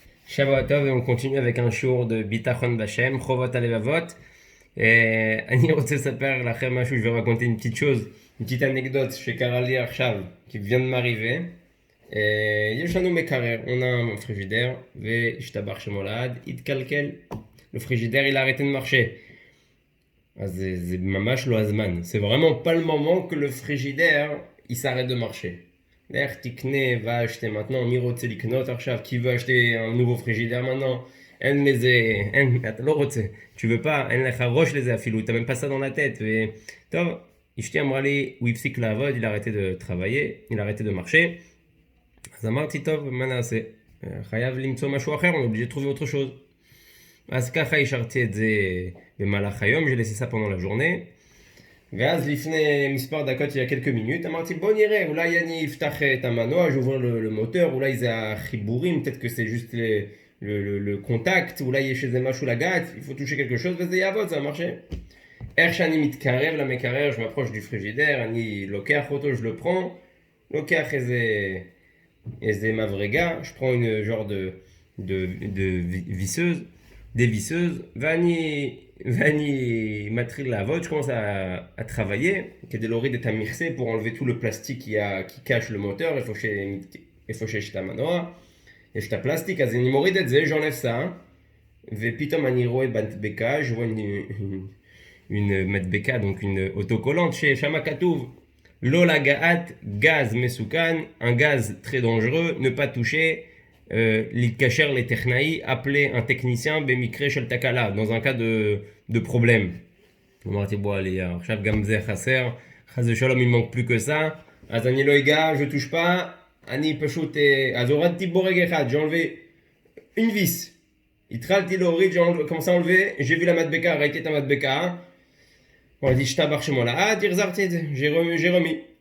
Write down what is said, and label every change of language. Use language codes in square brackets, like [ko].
[fr] Shavua Tov, et on continue avec un shiur de Bitachon Bashem, Chovot Alevavot. Et [he] אני רוצה לספר לכם משהו, [fr] je vais raconter une petite chose, une petite anecdote [he] שקרה לי עכשיו, [fr] qui vient de m'arriver. [he] יש לנו מקרר, [fr] on a un frigidaire, [he] והשתבח שמו לעד, התקלקל. [fr] Le frigidaire il a arrêté de marcher. [he] אז זה ממש לא הזמן. [fr] C'est vraiment pas le moment que le frigidaire il s'arrête de marcher. [he] לך תקנה ואשתה maintenant, מי רוצה לקנות עכשיו? [fr] qui veut acheter un nouveau frigidaire maintenant? [he] אין לזה, אין, אתה לא רוצה, [fr] tu veux pas, [he] אין לך ראש לזה אפילו, [fr] t'as même pas ça dans la tête. [he] טוב, אשתי אמרה לי, הוא הפסיק לעבוד, [fr] il a arrêté de travailler, il a arrêté de marcher. [he] אז אמרתי, טוב, מה נעשה? חייב למצוא משהו אחר, [fr] on est obligé de trouver autre chose. [he] אז ככה השארתי את זה במהלך היום, [fr] j'ai laissé ça pendant la journée. [he] ואז לפני מספר דקות, [fr] il y a quelques minutes, [he] אמרתי בוא נראה, אולי אני אפתח את המנוע, [fr] j'ouvre le moteur, [he] אולי זה החיבורים, [fr] peut-être que c'est juste le contact, [he] אולי יש איזה משהו לגעת, [fr] il faut toucher quelque chose [he] וזה יעבוד, [fr] ça va marcher. [he] איך שאני מתקרב למקרר, [fr] je m'approche du frigidaire, [he] אני לוקח אותו, je le prends, לוקח איזה מברגה, [fr] je prends une genre de visseuse, des visseuses, [he] ואני מתחיל לעבוד, [fr] je commence à travailler, [he] כדי להוריד את המכסה [fr] pour enlever tout le plastique qui cache le moteur, [he] איפה שיש את המנוע, יש את הפלסטיק, אז אני מוריד את זה, [fr] j'enlève ça, [he] ופתאום אני רואה מדבקה, je vois [fr] une מדבקה, donc une autocollante, [he] ששם כתוב, לא לגעת גז מסוכן, un gaz très dangereux, ne pas toucher, להתקשר לטכנאי, [fr] appeler un technicien [he] במקרה של תקלה, [fr] dans un cas de problème. [he] אמרתי בוא עלי, עכשיו גם זה חסר, חס ושלום [fr] il manque plus que ça, [he] אז אני לא אגע, je touche pas, אני פשוט, אז הורדתי בורג אחד, [fr] j'ai enlevé une vis, [he] התחלתי להוריד, [fr] j'ai commencé à enlever, [he] j'ai vu la מדבקה, ראיתי את המדבקה, אמרתי השתבח שמו לעד, החזרתי את זה, [fr] j'ai remis.